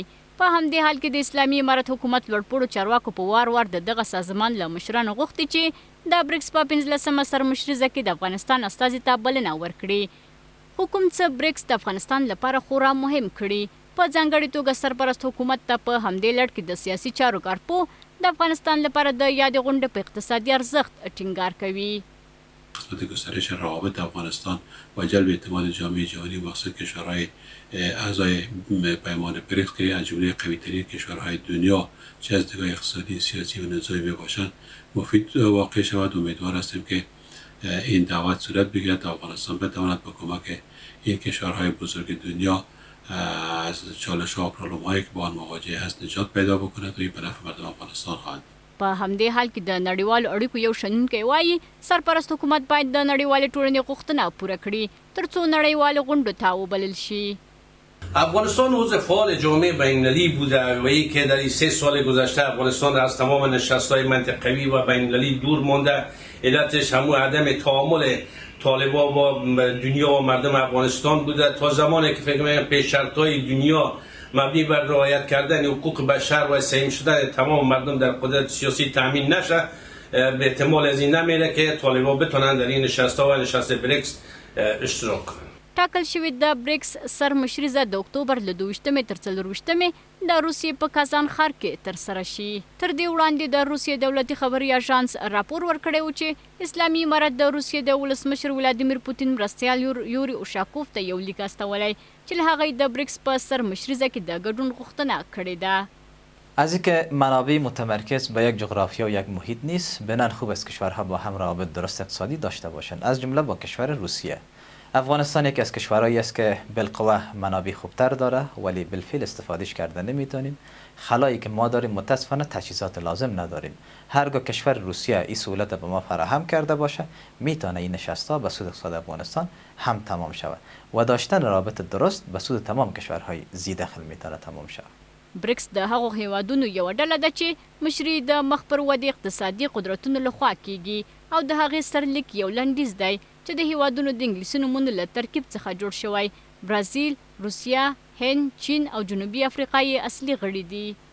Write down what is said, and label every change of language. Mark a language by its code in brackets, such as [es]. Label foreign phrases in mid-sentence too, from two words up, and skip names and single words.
[ps] په همدې حال کې د اسلامي امارت حکومت لوړپوړو چارواکو په وار وار د دغه سازمان له مشرانو غوښتي چې د بریکس په 15مه سرمشریزه کې د افغانستان استازي ته بلنه ورکړي. خو کوم څه بریکس د افغانستان لپاره خورا مهم کړي. په ځانګړې توګه سرپرست حکومت ته په همدې لړ کې د سیاسي چارو کارپو د افغانستان لپاره د یادې غونډې په اقتصادي ارزښت ټینګار کوي. [fa] قسمت گسترش روابط افغانستان و جلب اعتماد جامعه جهانی مقصد کشورهای اعضای پیمان بریکس که از جمله قوی‌ترین کشورهای دنیا چه از نگاه اقتصادی، سیاسی و نظامی باشند مفید واقع شود. امیدوار هستیم که این دعوت صورت بگیرد تا افغانستان بتواند با کمک این کشورهای بزرگ دنیا از چالش‌ها و پرابلم‌هایی که با آن مواجه هست نجات پیدا بکند و این به نفع مردم افغانستان خواهد. [ps] په همدې حال کې د نړیوالو اړیکو یو شنونکی وایي سرپرست حکومت باید د نړیوالې ټولنې غوښتنه پوره کړي ترڅو نړیوالو غونډو ته وبلل شي. [fa] افغانستان عضو فعال جامعه بین‌المللی بوده و این که در این 3 سال گذشته افغانستان از تمام نشست‌های منطقوی و بین‌المللی دور مانده. علتش همون عدم تعامل طالبان با دنیا و مردم افغانستان بوده. تا زمانی که فکر می‌کنم پیش شرط‌های دنیا مبنی بر رعایت کردن حقوق بشر و سهیم شدن تمام مردم در قدرت سیاسی تامین نشه، به احتمال از این نمیره که طالبان بتونن در این نشست‌ها و نشست بریکس اشتراک کنن. [ps] ټاکل شوې د بریکس سرمشریزه د اکتوبر له 22 تر 24 د روسیې په کازان ښار کې ترسره شي. تر دې وړاندې د روسیې دولتي خبري اژانس راپور ورکړی و چې اسلامي امارت د روسیې د ولسمشر ولادیمیر پوتین مرستیال یوري اوشاکوف ته یو لیک استولی چې له هغه د بریکس په سرمشریزه کې د ګډون غوښتنه کړې ده. [fa] از اینکه منابع متمرکز به یک جغرافیا و یک محیط نیست، بنان خوب است کشورها با هم روابط درست اقتصادی داشته باشند، از جمله با کشور روسیه. افغانستان یکی از کشورهایی است که بالقوه منابع خوبتر داره ولی بالفعل استفادهش کرده نمیتونیم. خلایی که ما داریم متاسفانه تجهیزات لازم نداریم. هرگاه کشور روسیه این سهولت به ما فراهم کرده باشه میتونه این نشست‌ها به سود اقتصاد افغانستان هم تمام شود و داشتن روابط درست به سود تمام کشورهای ذی‌دخل میتونه تمام شود. [ps] بریکس د هغو هیوادونو یو ډله ده چې مشري د مخ پر ودې اقتصادي قدرتونو لخوا کیږي او د هغې سرلیک یو لنډیز دی چې د هیوادونو د انګلیسي نومونو له ترکیب څخه جوړ شوی. برازیل، روسیه، هند، چین او جنوبي افریقا یې اصلي غړي دي.